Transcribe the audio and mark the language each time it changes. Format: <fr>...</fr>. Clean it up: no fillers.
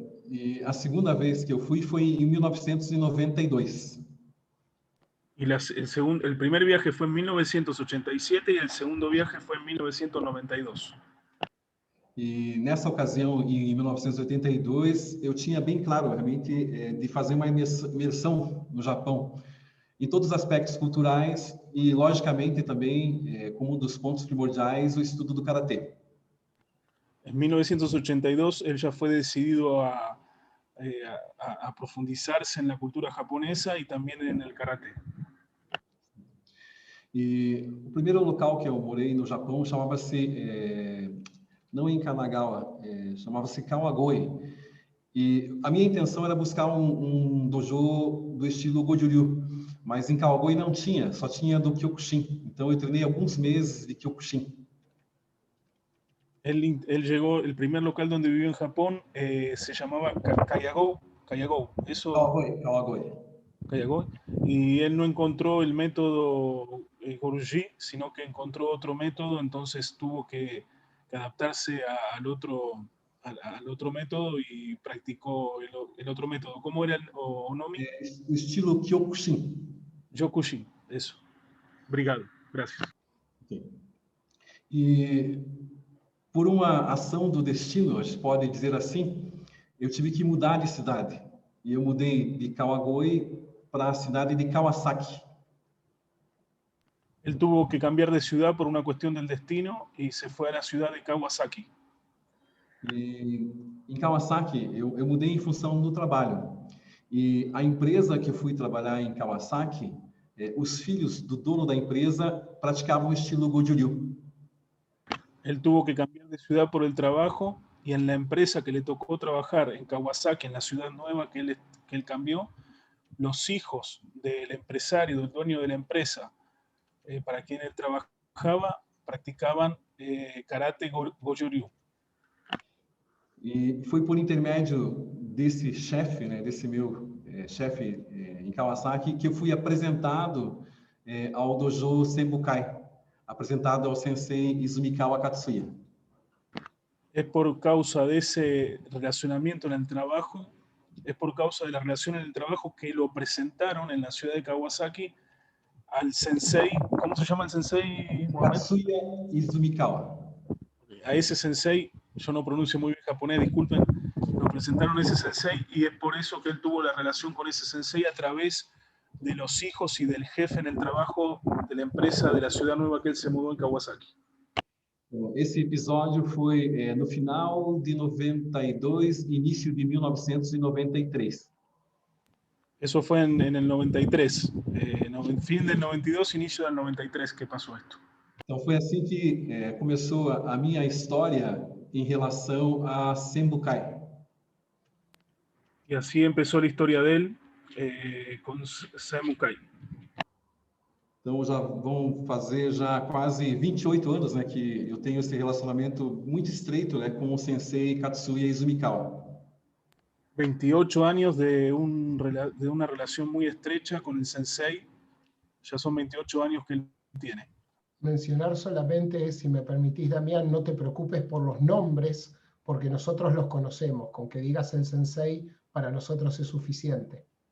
<pt>E a segunda vez que eu fui foi em 1992.</pt> <es>Y el primer viaje fue en 1987 y el segundo viaje fue en 1992.</es> <pt>E nessa ocasião, em 1982, eu tinha bem claro, realmente, de fazer uma imersão no Japão, em todos os aspectos culturais e, logicamente, também, como um dos pontos primordiais, o estudo do Karatê.</pt> <es>En 1982 él ya fue decidido a profundizarse en la cultura japonesa y también en el karate.</es> <pt>E o primeiro local que eu morei no Japão chamava-se, não em Kanagawa, chamava-se Kawagoe. E a minha intenção era buscar um dojo do estilo Goju-ryu, mas em Kawagoe não tinha, só tinha do Kyokushin. Então eu treinei alguns meses de Kyokushin.</pt> <es>Él llegó, el primer local donde vivió en Japón se llamaba Kayagou, eso, Kawagoe. Kayagou, y él no encontró el método Goruji, sino que encontró otro método, entonces tuvo que adaptarse al otro método y practicó el otro método. ¿Cómo era el Onomi?</es> <pt>O estilo Kyokushin.</pt> <es>Yokushin, eso.</es> <pt>Obrigado,</pt> <es>gracias.</es> <en>Okay.</en> <pt>E por uma ação do destino, a gente pode dizer assim, eu tive que mudar de cidade. E eu mudei de Kawagoe para a cidade de Kawasaki.</pt> <es>Él tuvo que cambiar de ciudad por una cuestión del destino y se fue a la ciudad de Kawasaki.</es> <pt>E em Kawasaki, eu mudei em função do trabalho. E a empresa que eu fui trabalhar em Kawasaki, os filhos do dono da empresa praticavam o estilo Goju-ryu.</pt> <es>Él tuvo que cambiar de ciudad por el trabajo y en la empresa que le tocó trabajar en Kawasaki, en la ciudad nueva que él cambió, los hijos del empresario, del dueño de la empresa para quien él trabajaba, practicaban karate Goju-ryu.</es> <pt>E foi por intermédio desse chefe, né, desse meu chefe em Kawasaki, que eu fui apresentado ao dojo Senbukai, apresentado ao sensei Izumikawa Katsuya.</pt> <es>Es por causa de ese relacionamiento en el trabajo, es por causa de la relación en el trabajo que lo presentaron en la ciudad de Kawasaki al sensei. ¿Cómo se llama el sensei? Katsuya Izumikawa. A ese sensei, yo no pronuncio muy bien japonés, disculpen, lo presentaron a ese sensei y es por eso que él tuvo la relación con ese sensei a través de los hijos y del jefe en el trabajo de la empresa de la ciudad nueva que él se mudó en Kawasaki.</es> <pt>Esse episódio foi no final de 92, início de 1993.</pt> <es>Eso fue en el 93, fin del 92, inicio del 93 que pasó esto.</es> <pt>Então foi assim que começou a minha história em relação a Senbukai.</pt> <es>Y así empezó la historia de él con Senbukai.</es> <pt>Então já vão fazer já quase 28 anos, né, que eu tenho esse relacionamento muito estreito, né, com o sensei Katsuya Izumikawa.</pt> <es>28 años de una relación muy estrecha con el sensei. Ya son 28 años que él tiene. Mencionar solamente, si me permitís, Damián, no te preocupes por los nombres, porque nosotros los conocemos. Con que digas el sensei, para nosotros es suficiente.</es>